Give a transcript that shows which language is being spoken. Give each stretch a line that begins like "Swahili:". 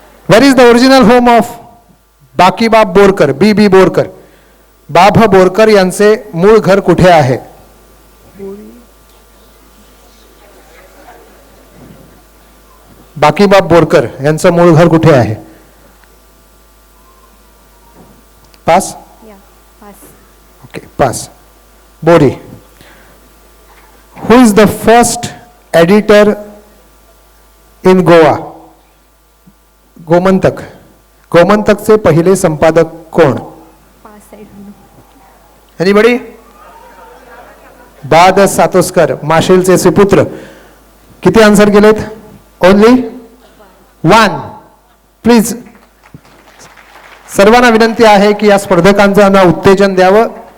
English: Where is the original home of Bakibab Borkar?
Marathi: B.B. Borkar. बाभ Borkar यांचे मूळ घर कुठे आहे? बाकीबाब बोरकर यांचं मूळ घर कुठे आहे? Pass.
English: Yeah, pass. Okay, pass. Bori. Who is the first editor in Goa?
Marathi: Gomantak. गोमंतकचे पहिले संपादक कोण?
English: Pass, I don't know. Anybody?
Marathi: बाद सातोस्कर, माशेलचे सुपुत्र. किती आन्सर केलेत?
English: Only 1.
Marathi: प्लीज सर्वांना विनंती आहे की या स्पर्धकांना उत्तेजन द्यावं.